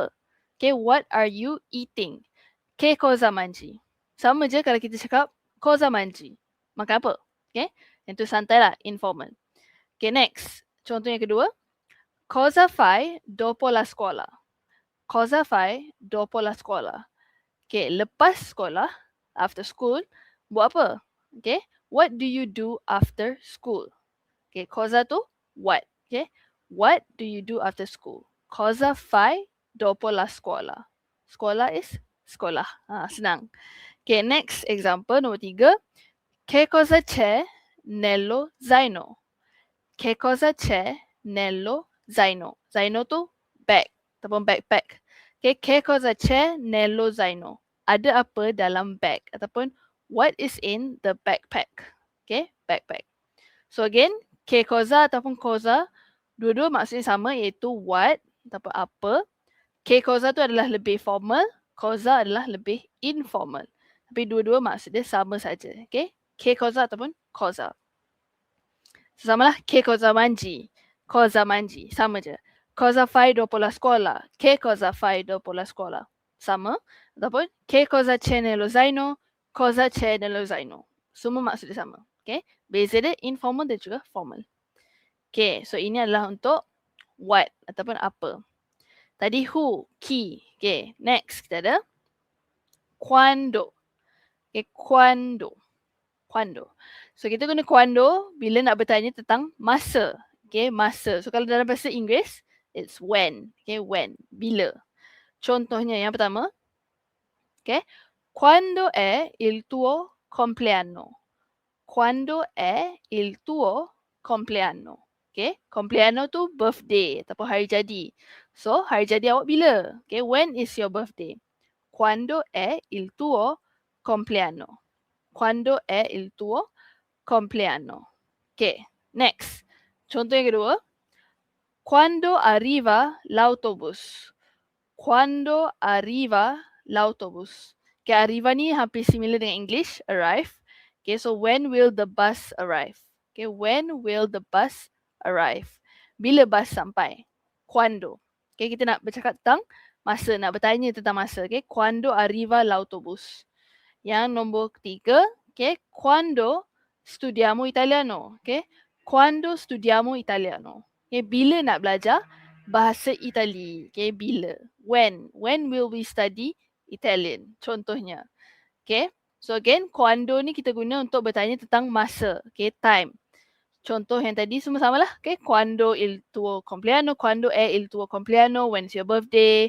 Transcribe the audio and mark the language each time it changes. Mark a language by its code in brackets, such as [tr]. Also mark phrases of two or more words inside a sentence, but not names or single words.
[en] Okay, what are you eating? [it] Che cosa mangi? [ms] Sama je kalau kita cakap [it] cosa mangi. [ms] Makan apa? Okay, yang tu santai lah, informal. [en] Okay, next. [ms] Contoh yang kedua. [it] Cosa fai dopo la scuola? Cosa fai dopo la scuola? [ms] Okay, lepas sekolah, [en] after school, [ms] buat apa? [en] Okay, what do you do after school? [ms] Okay, cosa tu what? [en] Okay, what do you do after school? [it] Cosa fai dopo la scuola? [ms] Sekolah is sekolah. Senang. [en] Okay, next example, nombor 3. [it] Che cosa c'è nello zaino? Che cosa c'è nello zaino? [ms] Zaino tu bag ataupun backpack. [it] Okay, che cosa c'è nello zaino? [ms] Ada apa dalam bag ataupun [en] what is in the backpack? Okay, backpack. So again, [it] che cosa ataupun cosa, [ms] dua-dua maksudnya sama iaitu what ataupun apa. [it] Che cosa [ms] tu adalah lebih formal, cosa adalah lebih informal. Tapi dua-dua maksudnya sama saja. [it] Okay, che cosa ataupun cosa. [ms] Sama lah, [it] che cosa mangi? Cosa mangi, [ms] sama je. [it] Cosa fai dopo la scuola? Che cosa fai dopo la scuola? [ms] Sama. [it] Ataupun che cosa c'è nello zaino? Cosa c'è nello zaino? [ms] Semua maksudnya sama. Okay. Beza dia informal dan juga formal. Okay. So ini adalah untuk what ataupun apa. Tadi who, key. Okay. Next kita ada cuando. Okay. Cuando. So kita guna cuando bila nak bertanya tentang masa. Okay. Masa. So kalau dalam bahasa Inggeris, [en] it's when. Okay. When. [ms] Bila. Contohnya yang pertama. Okay. [it] Quando è il tuo compleanno? Quando è il tuo compleanno? [ms] Okay. Compleanno tu birthday ataupun hari jadi. So, hari jadi awak bila? [en] Okay. When is your birthday? [it] Quando è il tuo compleanno? Quando è il tuo compleanno? [en] Okay. Next. [ms] Contoh yang kedua. [it] Quando arriva l'autobus? Quando arriva l'autobus? [ms] Okay, arriva ni hampir similar dengan English, arrive. [en] Okay, so when will the bus arrive? Okay, when will the bus arrive? [ms] Bila bus sampai? Quando. Okay, kita nak bercakap tentang masa, nak bertanya tentang masa. [it] Okay, quando arriva l'autobus? [ms] Yang nombor ketiga, [it] okay, quando studiamo italiano? Okay, quando studiamo italiano? [ms] Okay, bila nak belajar bahasa Itali? Okay, bila? [en] When? When will we study Italian? [ms] Contohnya. Okay. [en] So again, [ms] quando ni kita guna untuk bertanya tentang masa. [en] Okay, time. [ms] Contoh yang tadi semua sama lah. Okay. [it] Quando il tuo compleanno? Quando è il tuo compleanno? [en] When's your birthday?